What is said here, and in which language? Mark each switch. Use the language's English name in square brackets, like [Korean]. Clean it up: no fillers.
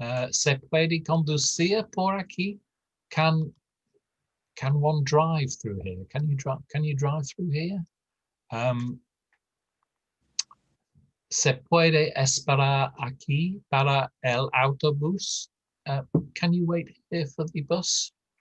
[Spanish] Se puede conducir por aquí? [English] Can one drive through here? Can you drive through here? [Spanish] Se puede esperar aquí para el autobús? [English] Can you wait here for the bus?